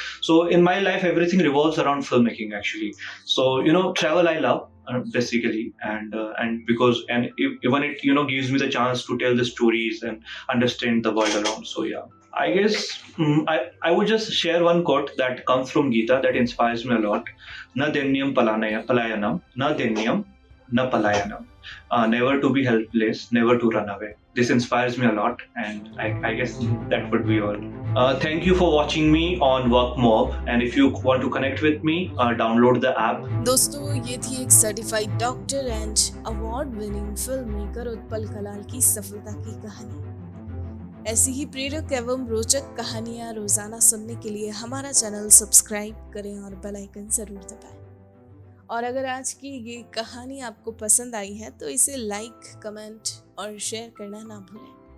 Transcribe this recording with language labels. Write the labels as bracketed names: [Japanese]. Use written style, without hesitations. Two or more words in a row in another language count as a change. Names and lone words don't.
[English] So in my life, everything revolves around filmmaking actually. So travel I love. Basically, and because even it gives me the chance to tell the stories and understand the world around. So yeah, I guess I would just share one quote that comes from Gita that inspires me a lot. [Sanskrit] न दैन्यं पलायनं, न दैन्यं न पलायनम्. [English] Never to be helpless, never to run away. This inspires me a lot, and I guess that would be all. Thank you for watching me on Work Mob, and if you want to connect with me, download the app. [Hindi] दोस्तों, ये थी एक [English] certified doctor and award winning film maker [Hindi] उत्पल कलाल की सफलता की कहानी। ऐसी ही प्रेरक एवं रोचक कहानियां रोजाना सुनने के लिए हमारा चैनल सब्सक्राइब करें और [English] bell icon [Hindi] जरूर दबाएं। और अगर आज की ये कहानी आपको पसंद आई है तो इसे [English] like, comment [Hindi] और शेयर करना ना भूलें।